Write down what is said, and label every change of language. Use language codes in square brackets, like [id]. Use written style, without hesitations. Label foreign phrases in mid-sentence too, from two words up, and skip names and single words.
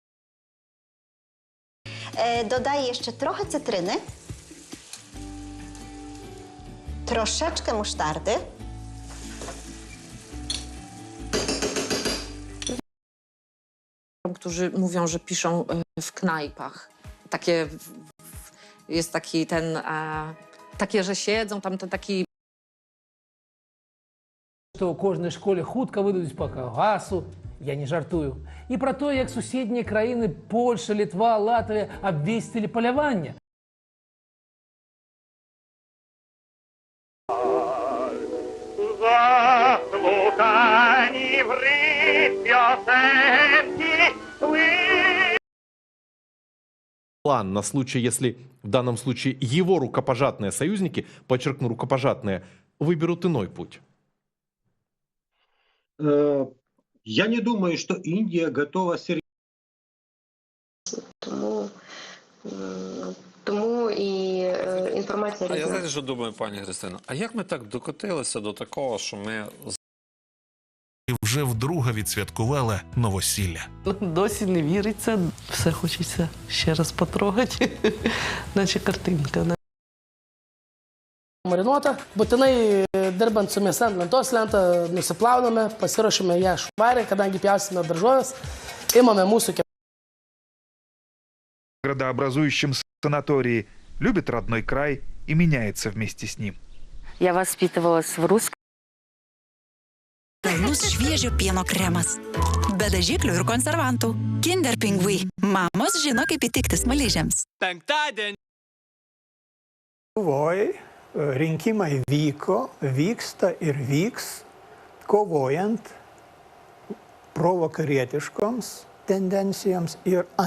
[pl] Dodaję jeszcze trochę cytryny, troszeczkę musztardy. Którzy mówią, że piszą w knajpach. Jest taki takie, że siedzą, tam ten taki... [be] Што ў кожнай школе хутка выдадуць па калгасу, я не жартую. І пра тое, як суседнія краіны Польша, Літва, Латвія абвесцілі паляванне. [uk] Заслухані в пісеньки [ru] План на случай, если в данном случае его рукопожатные союзники, подчеркну, рукопожатные, выберут иной путь. Я не думаю, что Индия готова серьезно. [uk] Тому і інформація А я різна. знаєте, що думаю, пані Христино? А як ми так докотилися до такого, що ми... Вже вдруге відсвяткувала новосілля. Досі не віриться, все хочеться ще раз потрогати, наче картинка. [lt] Marinuota, būtinai dirbant su mėsa ant lentos lentą nusiplauname, pasiruošime ją švariai, kadangi pjausime daržovės, imame mūsų [ru] Градообразующем санатории любит родной край и меняется вместе с ним. Я воспитывалась в русском. [lt] Pelnus šviežio pieno kremas. Be dažiklių ir konservantų. Kinder Pingui. Mamos žino, kaip įtikti smaližiams. Penktadienį. Lietuvoj rinkimai vyksta ir vyks, kovojant provakarietiškoms tendencijoms ir